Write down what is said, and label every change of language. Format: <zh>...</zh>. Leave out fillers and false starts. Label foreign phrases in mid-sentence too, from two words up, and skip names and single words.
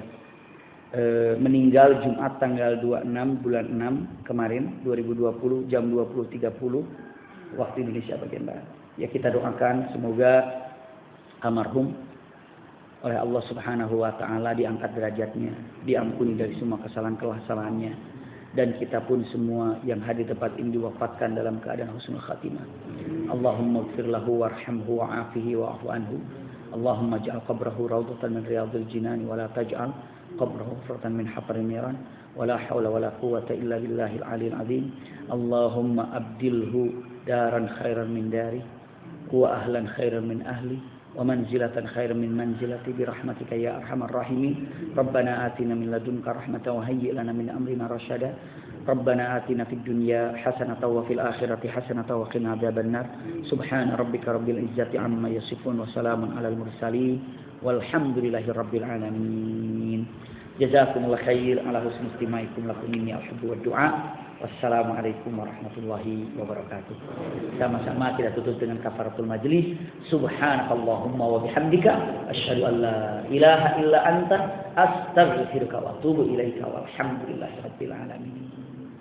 <id>Meninggal Jumat tanggal 26 bulan 6 kemarin 2020 jam 20.30 waktu Indonesia bagian barat. Ya kita doakan semoga almarhum oleh</id> <ar>الله سبحانه وتعالى</ar> <id>diangkat derajatnya, diampuni dari semua kesalahan-kesalahannya. dan kita pun semua yang hadir tempat ini diwafatkan dalam keadaan</id> <ar>حسن الخاتمة. اللهم اغفر له وارحمه وعافه واعف عنه. اللهم اجعل قبره روضة من رياض الجنان ولا تجعل قبره حفرة من حفر النيران ولا حول ولا قوة إلا بالله العلي العظيم. اللهم أبدله دارا خيرا من دار وأهلا خيرا من أهل ومنزلة خيرا من منزلة برحمتك يا أرحم الراحمين. ربنا آتنا من لدنك رحمة وهيئ لنا من أمرنا رشدا. ربنا آتنا في الدنيا حسنة وفي الآخرة حسنة وقنا عذاب النار. سبحان ربك رب العزة عما يصفون وسلام على المرسلين والحمد لله رب العالمين. جزاكم الله خير على حسن استماعكم لكم مني الحب والدعاء. والسلام عليكم ورحمة الله وبركاته.</ar> <id>Sama-sama kita tutup dengan</id> <ar>كفارة المجلس. سبحانك اللهم وبحمدك أشهد أن لا إله إلا أنت أستغفرك وأتوب إليك والحمد لله رب العالمين.</ar>